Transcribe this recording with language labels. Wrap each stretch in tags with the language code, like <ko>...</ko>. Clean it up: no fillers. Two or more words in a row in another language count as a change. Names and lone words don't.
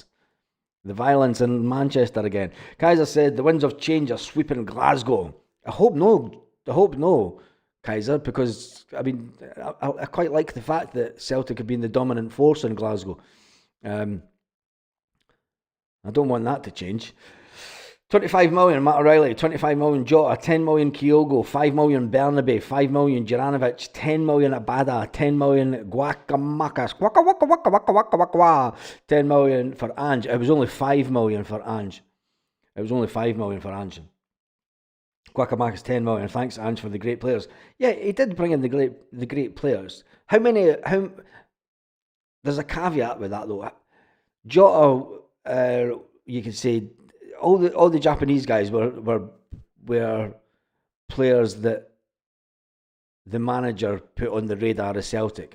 <en>The violence in Manchester again. Kaiser said the winds of change are sweeping Glasgow. I hope no. Kaiser, because I quite like the fact that Celtic have been the dominant force in Glasgow. I don't want that to change. 25 million Matt O'Reilly, 25 million Jota, 10 million Kyogo, 5 million Bernabe, 5 million Juranovic, 10 million Abada, 10 million Guacamakas, waka waka waka waka waka waka waka, 10 million for Ange. It was only 5 million for Ange. Guacamakas 10 million. Thanks Ange for the great players. Yeah, he did bring in the great players. How there's a caveat with that though. Jota, you could say all the Japanese guys were players that the manager put on the radar of Celtic.</en>